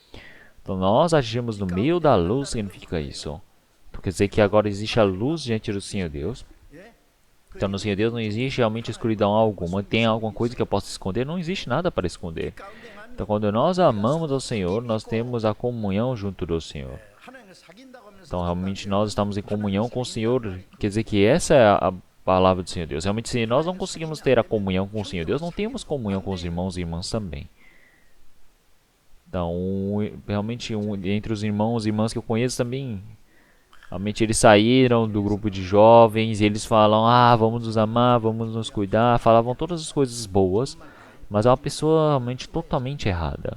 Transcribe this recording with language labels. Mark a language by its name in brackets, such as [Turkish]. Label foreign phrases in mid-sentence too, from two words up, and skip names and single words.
[Portuguese] Então, nós agimos no meio da luz, significa isso. Então quer dizer que agora existe a luz diante do Senhor Deus. [Korean] 예? [Portuguese] Então no Senhor Deus não existe realmente escuridão alguma. Tem alguma coisa que eu possa esconder? Não existe nada para esconder. [Korean] 가운데만 [Portuguese] Então quando nós amamos ao Senhor, nós temos a comunhão junto do Senhor. [Korean] 하나님을 사귄다고 하면서 [Portuguese] Então realmente nós estamos em comunhão com o Senhor. Quer dizer que essa é a palavra do Senhor Deus. Realmente se nós não conseguimos ter a comunhão com o Senhor Deus, não temos comunhão com os irmãos e irmãs também. Então, realmente, entre os irmãos e irmãs que eu conheço também, realmente eles saíram do grupo de jovens e eles falam, vamos nos amar, vamos nos cuidar, falavam todas as coisas boas, mas é uma pessoa realmente totalmente errada.